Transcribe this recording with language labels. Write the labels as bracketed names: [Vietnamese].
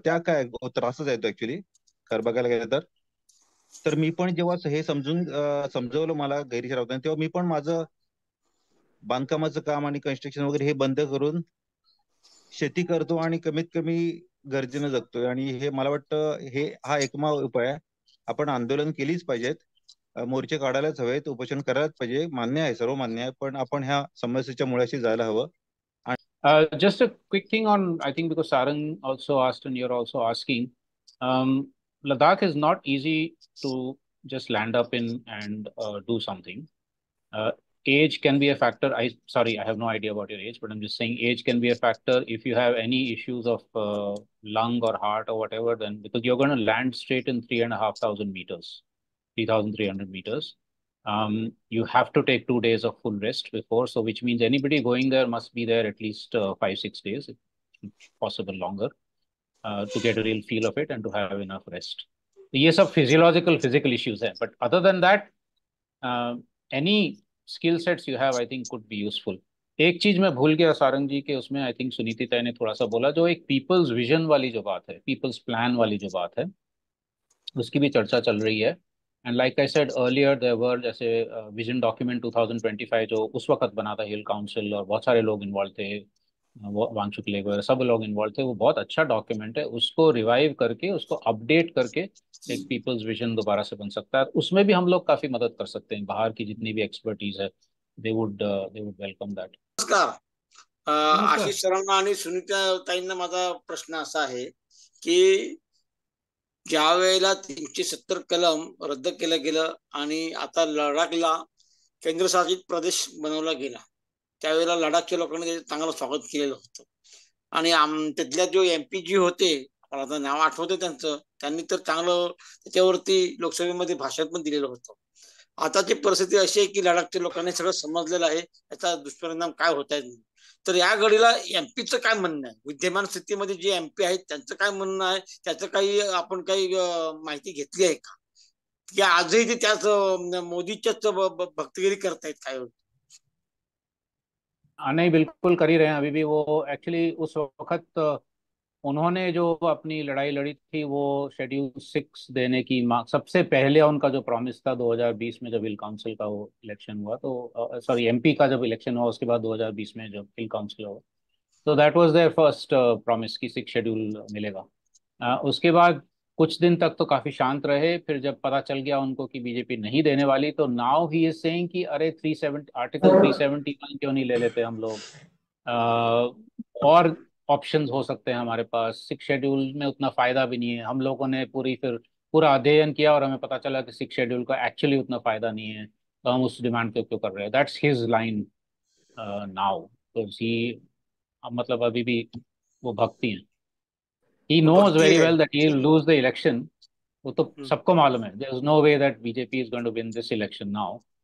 [Marathi] त्याग काय, त्रासच येतो ऍक्च्युली खरं बघायला गेलं तर मी पण जेव्हा हे समजवलं मला गिरीश राऊतांनी, तेव्हा मी पण माझं बांधकामाचं काम आणि कन्स्ट्रक्शन वगैरे हे बंद करून शेती करतो आणि कमीत कमी गरजेनं जगतोय. आणि हे मला वाटतं हा एकमेव उपाय आहे. आपण आंदोलन केलीच पाहिजेत, मोर्चे काढायलाच हवेत, उपोषण करायलाच पाहिजे, मान्य आहे, सर्व मान्य आहे, पण आपण ह्या समस्येच्या मुळाशी जायला हवं. [English] Just a quick thing on, I think because Sarang also asked and you're also asking, Ladakh is not easy to just land up in and do something. Age can be a factor. Sorry, I have no idea about your age, but I'm just saying age can be a factor. If you have any issues of lung or heart or whatever, then because you're going to land straight in 3,500 meters, 3,300 meters. You have to take 2 days of full rest before, so which means anybody going there must be there at least 5-6 days, if possible longer, to get a real feel of it and to have enough rest. Yes, of physical issues there, but other than that, any skill sets you have, I think could be useful. [Hindi] एक चीज मैं भूल गया सारंग जी के, उसमें I think Suniti ताई ने थोड़ा सा बोला, जो एक पीपल्स विजन वाली जो बात है, पीपल्स प्लान वाली जो बात है, उसकी भी चर्चा चल रही है. [English] and like I said earlier, there were [Hindi] जैसे विजन डॉक्यूमेंट 2025 जो उस वक्त बना था, हिल काउंसिल और बहुत सारे लोग इन्वॉल्व थे, वांगचुक लेक वगैरह सब लोग इन्वॉल्व थे. वो बहुत अच्छा डॉक्यूमेंट है, उसको रिवाइव करके, उसको अपडेट करके एक पीपल्स विजन दोबारा से बन सकता है. उसमें भी हम लोग काफी मदद कर सकते हैं. बाहर की जितनी भी एक्सपर्टीज है, [English] they would welcome that. [Marathi] नमस्कार. आशिष सरांना आणि सुनीता ताईंना माझा प्रश्न असा आहे की ज्या वेळेला 370 कलम रद्द केलं गेलं आणि आता लडाखला केंद्रशासित प्रदेश बनवला गेला, त्यावेळेला लडाखच्या लोकांनी त्याचं चांगलं स्वागत केलेलं होतं. आणि तिथल्या जो MPG होते मला आता नाव आठवतं त्यांचं, त्यांनी तर चांगलं त्याच्यावरती लोकसभेमध्ये भाषण पण दिलेलं होतं. आताची परिस्थिती अशी आहे की लडाखच्या लोकांनी सगळं समजलेलं आहे, याचा दुष्परिणाम काय होत आहे. तर या घडीला एमपीचं काय म्हणणं आहे, विद्यमान स्थितीमध्ये जे एमपी आहेत त्यांचं काय म्हणणं आहे, त्याचं काही आपण काही माहिती घेतली आहे का, या आजही ते त्याच मोदीच्याच भक्तगिरी करतायत काय? [Hindi] नहीं, बिल्कुल कर ही रहे हैं अभी भी। वो एक्चुअली उस वक्त उन्होंने जो अपनी लड़ाई लड़ी थी वो शेड्यूल 6 देने की मांग, सबसे पहले उनका जो प्रॉमिस था 2020 में जब हिल काउंसिल का वो इलेक्शन हुआ, तो सॉरी एमपी का जब इलेक्शन हुआ उसके बाद 2020 में जब हिल काउंसिल हुआ, तो [English] that was their first promise [Hindi] की 6 शेड्यूल मिलेगा। उसके बाद कुछ दिन तक तो काफी शांत रहे, फिर जब पता चल गया उनको कि बीजेपी नहीं देने वाली, तो [English] now he is saying [Hindi] कि अरे 370 आर्टिकल 371 क्यों नहीं ले लेते हम लोग, और ऑप्शंस हो सकते हैं हमारे पास, 6 शेड्यूल में उतना फायदा भी नहीं है। हम लोगों ने पूरा अध्ययन किया और हमें पता चला कि 6 शेड्यूल का एक्चुअली उतना फायदा नहीं है, तो हम उस डिमांड को क्यों कर रहे हैं। [English] That's his line now. [Hindi] तो ही मतलब अभी भी वो भक्ति हैं। [English] He knows [Hindi] भक्ति [English] very [Hindi] है। [English] well that he'll lose the election. [Hindi] वो तो सबको मालूम है। [English] There is no way that BJP is going to win this election now.